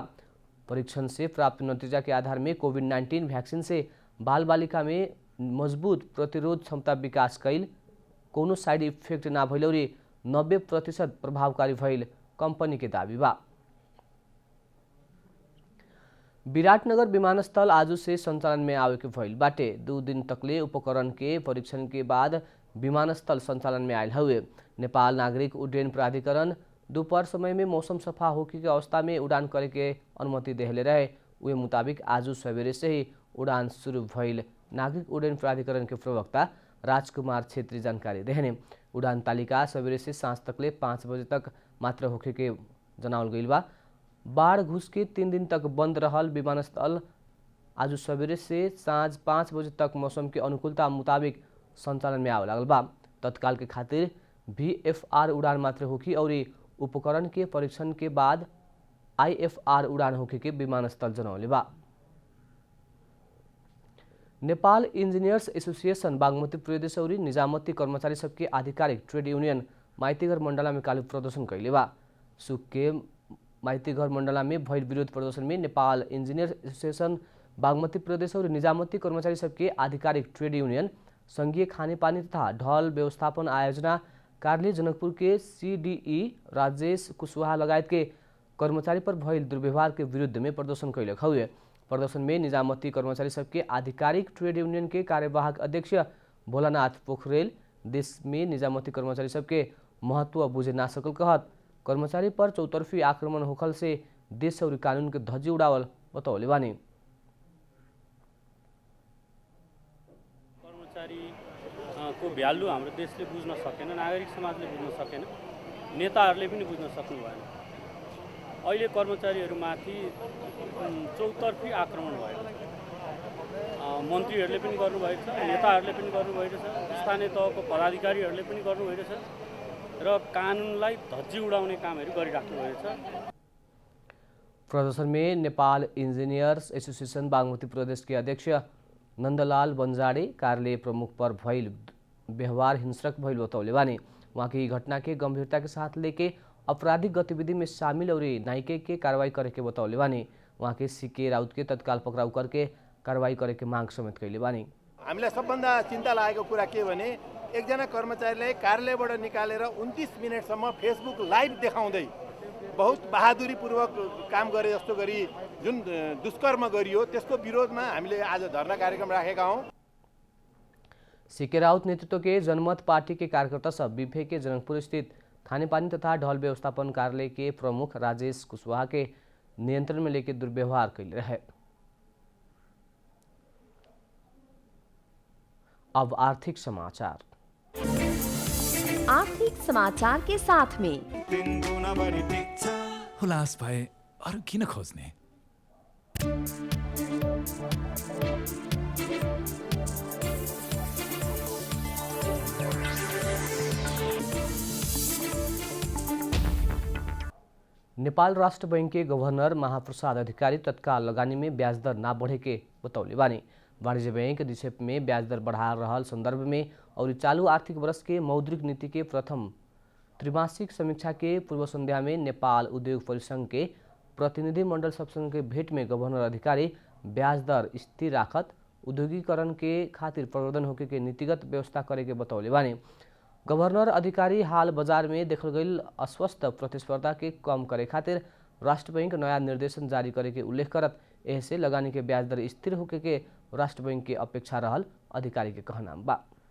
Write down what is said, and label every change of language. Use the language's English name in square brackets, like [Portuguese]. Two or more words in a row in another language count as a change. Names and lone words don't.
[Bhojpuri] परीक्षण से प्राप्त नतीजा के आधार में कोविड-19 वैक्सीन से बाल बालिका में मजबूत प्रतिरोध क्षमता विकास कैल, कोनो साइड इफेक्ट ना भइल और 90% प्रभावकारी भइल कंपनी के दावी बा। विराटनगर विमानस्थल आज से संचालन में आवे के भइल बाटे। 2 दिन तकले उपकरण के परीक्षण के बाद विमानस्थल संचालन में आयल हुए। नेपाल नागरिक उड्डयन प्राधिकरण दोपहर समय में मौसम सफा होके के अवस्था में उड़ान करे के अनुमति देले रहे। उहे मुताबिक आज सवेरे से ही उड़ान शुरू भइल नागरिक उड्डयन प्राधिकरण के प्रवक्ता राजकुमार छेत्री जानकारी देहने। उड़ान तालिका सवेरे से सांझ तकले 5 बजे तक मात्र होखे के जनावल गइल बा। बाढ़ घुस के 3 दिन तक बंद रहल विमानस्थल आज सवेरे से सांझ 5 बजे तक मौसम के अनुकूलता मुताबिक संचालन में आवे लागल बा। तत्काल के खातिर VFR उड़ान मात्र होखी और उपकरण के परीक्षण के बाद IFR उड़ान होखे के विमानस्थल जनौले बा। नेपाल इंजीनियर्स एसोसिएशन बागमती प्रदेश और निजामती कर्मचारी सबके आधिकारिक ट्रेड यूनियन माइतीघर मंडला में कालू प्रदर्शन कैले बा। सुख के माइतीघर मंडला में भइल विरोध प्रदर्शन में नेपाल इंजीनियर्स एसोसिएशन बागमती प्रदेश और निजामती कर्मचारी सबके आधिकारिक ट्रेड यूनियन संघीय खानेपानी तथा ढल व्यवस्थापन आयोजना कार्यालय जनकपुर के CDE राजेश कुशवाहा लगायत के कर्मचारी पर भइल दुर्व्यवहार के विरुद्ध में प्रदर्शन कैलक हुए। प्रदर्शन में निजामती कर्मचारी सबके आधिकारिक ट्रेड यूनियन के कार्यवाहक अध्यक्ष भोलानाथ पोखरेल देश में निजामती कर्मचारी सबके महत्व बुझे ना सकल कहत कर्मचारी पर चौतरफी आक्रमण होखल से देश और कानून के धज्जी उड़ावल बतौले बानी। [Nepali] को भ्यालु हाम्रो देशले बुझ्न सकेन, नागरिक समाजले बुझ्न सकेन, नेताहरूले पनि बुझ्न सक्नु भएन। अहिले कर्मचारीहरूमाथि चौतर्फी आक्रमण भयो। मन्त्रीहरूले पनि गर्नुभएको छ, नेताहरूले पनि गर्नुभएको छ, स्थानीय तहको पदाधिकारीहरूले पनि गर्नुभएको छ र कानुनलाई धज्जी उडाउने कामहरू गरिराख्नु भएको छ। [Bhojpuri] प्रदर्शन में नेपाल इंजीनियर्स एसोसिएशन बागमती प्रदेश के अध्यक्ष नंदलाल बंजाड़े कार्यालय प्रमुख पर भइल व्यवहार हिंसक भइल बतौले बानी। वहाँ की घटना के गंभीरता के साथ लेके आपराधिक गतिविधि में शामिल और नाइके के कार्रवाई करे के बतौले बानी। वहाँ के CK राउत के तत्काल पक्राउ करके कार्रवाई करे के मांग समेत कैले बानी। [Nepali] हामीलाई सबभन्दा चिन्ता लागेको कुरा के भने एकजना कर्मचारीलाई कार्यालयबाट निकालेर 29 मिनेटसम्म फेसबुक लाइभ देखाउँदै बहुत बहादुरीपूर्वक काम गरे जस्तो गरी जुन दुष्कर्म गरियो त्यसको विरोधमा हामीले आज धरना कार्यक्रम राखेका हौं। [Bhojpuri] CK राउत नेतृत्व के जनमत पार्टी के कार्यकर्ता सब बिफे के जनकपुर स्थित खानेपानी तथा ढल व्यवस्थापन कार्यालय के प्रमुख राजेश कुशवाहा के नियंत्रण में लेकर दुर्व्यवहार कैले रहे। अब आर्थिक समाचार। आर्थिक समाचार के साथ में [Nepali] हुलास भए अरू किन खोज्ने। [Bhojpuri] नेपाल राष्ट्र बैंक के गवर्नर महाप्रसाद अधिकारी तत्काल लगानी में ब्याज दर ना बढ़े के बतौले बानी। वाणिज्य बैंक निक्षेप में ब्याज दर बढ़ा रहल संदर्भ में और चालू आर्थिक वर्ष के मौद्रिक नीति के प्रथम त्रैमासिक समीक्षा के पूर्व संध्या में नेपाल उद्योग परिसंघ के प्रतिनिधिमंडल सबसँग के भेंट में गवर्नर अधिकारी ब्याज दर स्थिर राखत उद्योगीकरण के खातिर प्रवर्धन होके के नीतिगत व्यवस्था करे के बतौले बानी। गवर्नर अधिकारी हाल बाजार में देखल गई अस्वस्थ प्रतिस्पर्धा के कम करे खातिर राष्ट्र बैंक नया निर्देशन जारी करे के उल्लेख करत ऐसे लगानी के ब्याज दर स्थिर होके के राष्ट्र बैंक के अपेक्षा रहल अधिकारी के कहना बा।